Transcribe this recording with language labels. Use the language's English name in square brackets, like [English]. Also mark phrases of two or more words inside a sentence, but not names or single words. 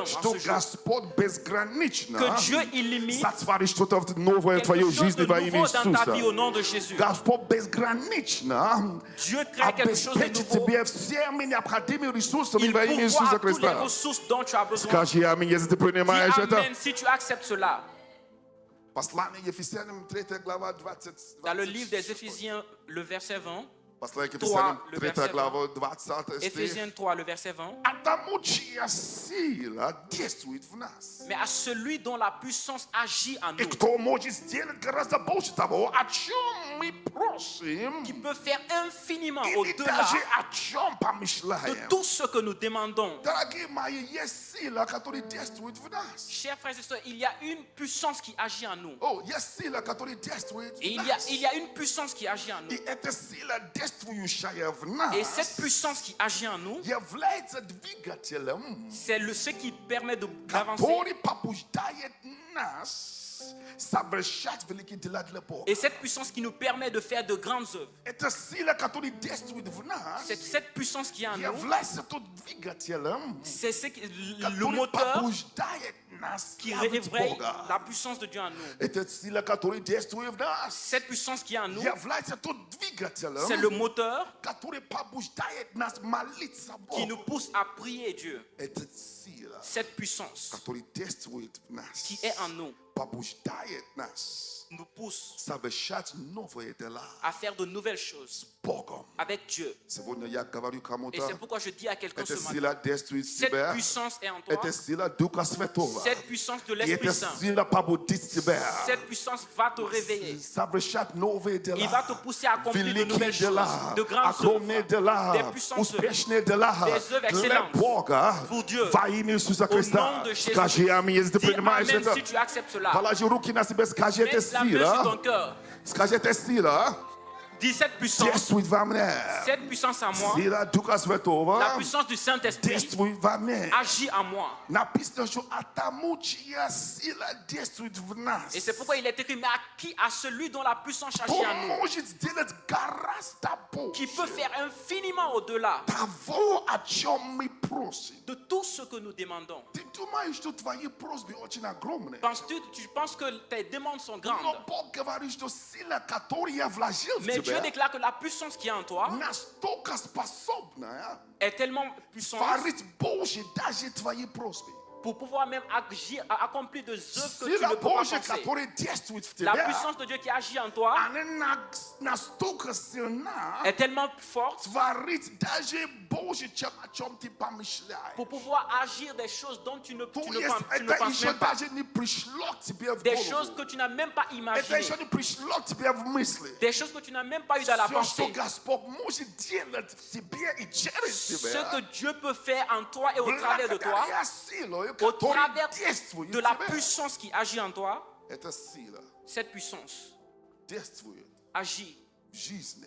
[Russian] что [French] ce jour [Russian] Господь безгранично [French] que Dieu illimite [Russian] сотворит что-то новое в твоей [French] quelque chose [Russian] жизни [French] de [Russian] во имя [French] nouveau dans ta vie au [Russian] Иисуса. [French] nom de Jésus. [Russian] Господь безгранично [French] Dieu crée quelque chose de [Russian] обеспечит [French] nouveau. [Russian] тебе всеми необходимыми ресурсами [French] Il [Russian] во имя Иисуса [French] pourvoit toutes les [Russian] Христа. [French] ressources dont tu as besoin. [Russian] Скажи аминь, если ты [French] Dis [Russian] принимаешь это. [French] Amen si tu acceptes cela. [Russian] Послание Ефесянам 3 глава 20. [French] Dans le livre des Éphésiens, le verset 20, [Russian] Послание 3, Ефесянам [French] le 3 verset [Russian] глава 20 стих. [French] Éphésiens 3, le verset 20. [Russian] Потому чья сила действует в нас. [French] Mais à celui dont la puissance agit en [Russian] И [French] nous, [Russian] кто может сделать гораздо больше того, о чем мы просим, [French] qui peut faire infiniment [Russian] или [French] au-delà [Russian] даже о чем [French] de [Russian] помышляем. [French] tout ce que nous demandons. [Russian] Дорогие мои, есть сила, которая действует в нас. [French] Chers frères et sœurs, il y a une puissance qui agit en nous. [Russian] О, есть сила, которая действует [French] Et [Russian] в [French] il y a [Russian] нас. [French] une puissance qui agit en [Russian] И [French] nous. [Russian] эта сила, действующая в нас, [French] Et cette puissance qui agit en nous, [Russian] является двигателем, [French] c'est ce qui permet d'avancer. [Russian] который побуждает нас совершать великие дела для Бога. [French] Et cette puissance qui nous permet de faire de grandes œuvres. [Russian] Это сила, которая действует в нас, [French] Cette puissance qui est en nous, [Russian] является тот двигателем, [French] c'est le [Russian] который [French] moteur [Russian] побуждает нас [French] qui [Russian] славить [French] réveille [Russian] Бога. [French] la puissance de Dieu en nous. [Russian] Это сила, которая действует в нас, [French] Cette puissance qui est en nous, [Russian] является тот [French] c'est [Russian] двигателем, [French] le moteur [Russian] который побуждает нас молиться [French] qui nous [Russian] Богу. [French] pousse à prier Dieu. [Russian] Это сила, [French] Cette puissance [Russian] которая действует в нас, [French] qui est en nous [Russian] побуждает нас [French] nous pousse [Russian] совершать новые дела [French] à faire de nouvelles choses [Russian] с Богом. [French] avec Dieu. [Russian] Сегодня я говорю [French] Et [Russian] кому-то, [French] c'est pourquoi je dis à quelqu'un ce [Russian] эта [French] matin, [Russian] сила действует в [French] cette [Russian] тебя, [French] puissance est en toi, [Russian] это сила Духа Святого. [French] cette puissance de [Russian] И [French] l'Esprit [Russian] эта [French] Saint, [Russian] сила побудит тебя [French] cette puissance va te réveiller. [Russian] совершать новые дела, [French] Il va te pousser à accomplir de [Russian] великие [French] nouvelles choses, [Russian] дела, [French] de grandes [Russian] огромные [French] œuvres, [Russian] дела, [French] des puissances œuvres, [Russian] успешные дела [French] des œuvres [Russian] для [French] excellentes [Russian] Бога [French] pour Dieu. [Russian] во имя Иисуса [French] Au [Russian] Христа. [French] nom de Jésus. [Russian] Скажи аминь, если ты [French] Dis [Russian] принимаешь [French] Amen [Russian] это. [French] si tu acceptes cela. [Russian] Положи руки на себя, скажи, это [French] Mets la main sur ton [Russian] сила, [French] cœur. [Russian] скажи, это сила [French] Dis cette puissance, [Russian] действует во мне. [French] cette puissance en moi, [Russian] Сила Духа Святого [French] la puissance du Saint-Esprit [Russian] действует во мне. [French] agit en moi. [Russian] Написано, что потому чья сила действует в нас, [French] Et c'est pourquoi il est écrit, mais à celui dont la puissance agit [Russian] то [French] en nous, [Russian] может сделать гораздо [French] qui peut [Russian] больше [French] faire infiniment au-delà [Russian] того, о чем мы просим. [French] de tout ce que nous demandons. [Russian] Ты [Romanian] tu mai ești tu [Russian] твои просьбы очень огромные. [French] Tu penses que tes demandes sont grandes. [Russian] Но Бог говорит, что сила, которая вложил в [French] Mais Dieu [Russian] тебя, [French] déclare que la puissance qui est en toi [Russian] настолько способна [French] est tellement puissante [Russian] творить больше даже твои просьбы. [French] pour pouvoir même agir, accomplir des œuvres que tu [Russian] Сила [French] ne peux pas [Russian] Божья, [French] penser. [Russian] которая действует в [French] La [Russian] тебя, [French] puissance de Dieu qui agit en toi [Russian] она настолько сильна, [French] est tellement forte [Russian] творить даже больше, чем о чем ты помышляешь. [French] pour pouvoir agir des choses dont tu ne [Russian] То [French] penses [Russian] есть это [French] penses [Russian] еще [French] même pas. [Russian] даже не пришло к тебе в [French] Des choses [Russian] голову. [French] que tu n'as même pas [Russian] Это [French] imaginées. [Russian] еще не пришло к тебе в мысли. [French] Des choses que tu n'as même pas eu dans la [Russian] Все, что [French] pensée. [Russian] Господь может делать в тебе и через [French] Ce [Russian] тебя, [French] que Dieu peut faire en toi et au travers de toi, [Russian] благодаря силе, [French] au [Russian] которая [French] travers [Russian] действует [French] de [Russian] в [French] la [Russian] тебе. [French] puissance qui agit en toi, [Russian] Эта сила [French] cette puissance [Russian] действует [French] agit [Russian] в жизни